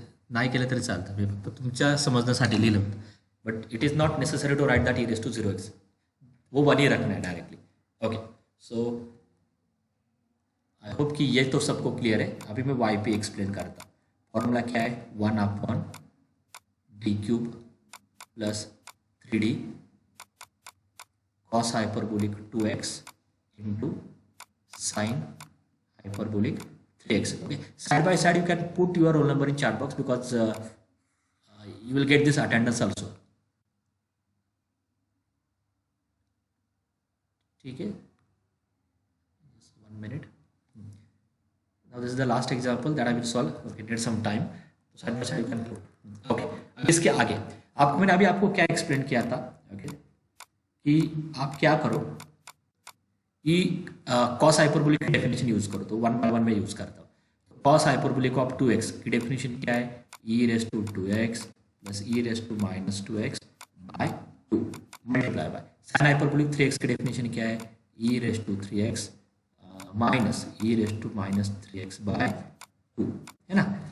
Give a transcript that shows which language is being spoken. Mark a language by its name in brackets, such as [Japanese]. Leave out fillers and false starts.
[Marathi] नाही केलं तरी चालतं, मी फक्त तुमच्या समजण्यासाठी लिहिलं होतं, [English] but it is not necessary to write that e raise to 0x, [Hindi] वो वन ही रखना है directly. [English] okay, so I hope [Hindi] कि ये तो सबको क्लियर है। अभी मैं वाई पे एक्सप्लेन करता हूँ। [English] formula [Hindi] क्या है, [English] 1 d cube plus 3d cos hyperbolic 2x into sin hyperbolic 3x. Okay, side by side you can put your roll number in chat box because you will get this attendance also. [Hindi] ठीक है, [English] just 1 minute. Now this is the last example that I will solve. Okay, need some time. Side by side you can put. [Hindi] Okay, इसके आगे आपको मैंने अभी आपको क्या explain किया था, okay, कि आप क्या करो, ई कॉस हाइपरबोलिक की डेफिनेशन यूज करो, तो 1 by 1 में यूज करता हूँ। तो कॉस हाइपरबोलिक ऑफ 2x की डेफिनेशन क्या है, ई raise to 2x plus E raise to minus 2x bye 2 multiply by sine hyperbolic 3x की डेफिनेशन क्या है, ई raise to 3x minus E raise to minus 3x bye 2, है ना।